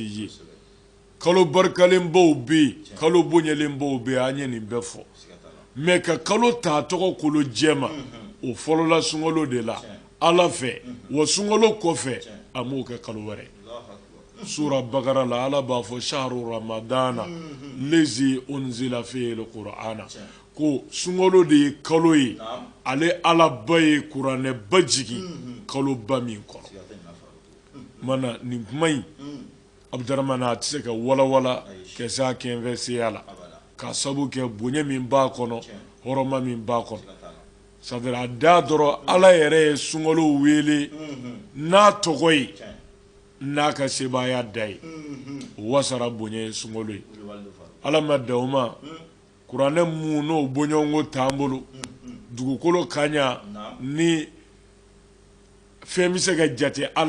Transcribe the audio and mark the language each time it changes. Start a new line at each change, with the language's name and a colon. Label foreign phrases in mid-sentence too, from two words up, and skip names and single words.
Bambara: ye kalo barikalenbaw bɛ yen kalo bonyalenbaw bɛ yen an ye nin bɛɛ fɔ mɛ ka kalo ta tɔgɔ kolo jɛma o fɔlɔla sunkalo de la ala fɛ wa sunkalo kɔfɛ a m'o kɛ kalo wɛrɛ sura bakara la ala b'a fɔ
Arabic: شهر رمضان الذي أنزل فيه القرآن
Bambara: ko sunkalo de ye kalo ye ale ala ba ye kuranɛ ba jigin kalo ba min kɔnɔ mana nin kuma in Abdurrahman a tɛ se ka walawala kɛ se a kɛnfɛseya la ka sabu kɛ bonya min b'a kɔnɔ hɔrɔma min b'a kɔnɔ
French: c'est à dire
Bambara: a da dɔrɔn Ala yɛrɛ ye sunkalo wele n'a tɔgɔ ye n'a ka sebaaya da ye o wasara bonya ye sunkalo ye Ala ma dan o ma kuranɛ mun n'o bɔɲɔgɔnko t'an bolo dugukolo ka ɲa ni fɛn bɛ se ka jate Ala